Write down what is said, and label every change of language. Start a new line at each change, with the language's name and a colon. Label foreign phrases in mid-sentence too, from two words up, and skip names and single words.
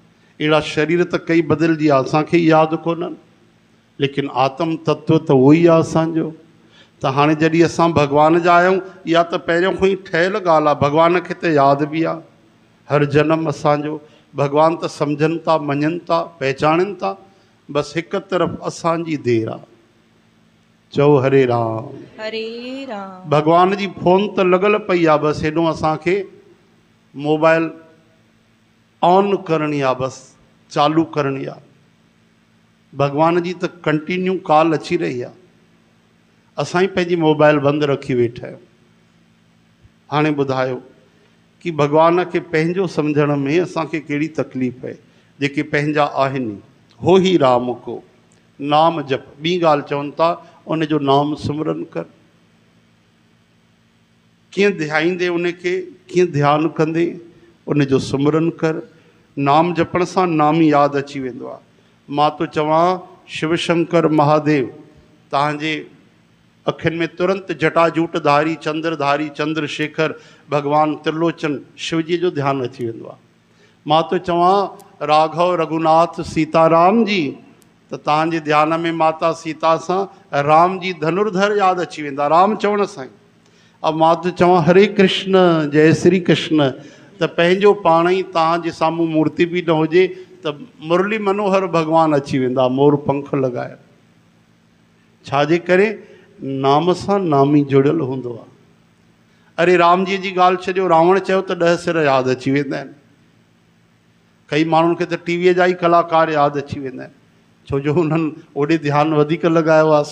Sindhi: अहिड़ा शरीर त कई बदिलजी विया, असांखे यादि कोन्हनि, लेकिन आत्म तत्व त उहो ई आहे असांजो। त हाणे जॾहिं असां भॻवान जा आहियूं, इहा त पहिरियों खां ई ठहियल ॻाल्हि आहे, भॻवान खे त यादि बि आहे। हर जनम असांजो भॻवान त सम्झनि था, मञनि था, पहचाननि था, बसि हिकु तरफ़ असांजी देरि आहे। चओ हरे राम, हरे राम। भॻवान जी फोन त लॻल पई आहे, बसि हेॾो असांखे
English: mobile on
Sindhi: करणी आहे, बसि चालू करणी आहे। भॻवान जी त
English: continue call
Sindhi: अची रही आहे, असां ई पंहिंजी मोबाइल बंदि रखी वेठा आहियूं। हाणे ॿुधायो कि भॻवान खे पंहिंजो सम्झण में असांखे कहिड़ी तकलीफ़ आहे? जेके पंहिंजा आहिनि,
Hindi: हो ही राम को नाम जप।
Sindhi: ॿी ॻाल्हि चवनि था, उन जो नाम सिमरन कर। कीअं ध्याईंदे उनखे, कीअं ध्यानु कंदे, उन जो सिमरन कर। नाम जपण सां नाम यादि अची वेंदो आहे। मां तो चवां, शिव शंकर महादेव तव्हांजे अखियुनि में तुरंत जटाजूटधारी, चंद्रधारी, चंद्रशेखर, भगवान त्रिलोचन शिवजी जो ध्यानु अची वेंदो आहे। मां तो चवां, राघव रघुनाथ सीताराम जी, त तव्हांजे ध्यान में माता सीता सां राम जी धनुर्धर यादि अची वेंदा, राम चवण सां ई। अब मां तो चवां, हरे कृष्ण, जय श्री कृष्ण, त पंहिंजो पाण ई तव्हांजे साम्हूं मूर्ति बि न हुजे त मुरली मनोहर भॻवानु अची वेंदा, मोर पंख लॻाए। छाजे करे? नाम सां नामी जुड़ियल हूंदो आहे। अरे राम जी जी ॻाल्हि छॾियो, रावण चयो त 10 सिर यादि अची वेंदा आहिनि। कई माण्हुनि खे त टीवीअ जा ई कलाकार यादि अची वेंदा आहिनि, छो जो हुननि ओॾे ध्यानु वधीक लॻायो आहे।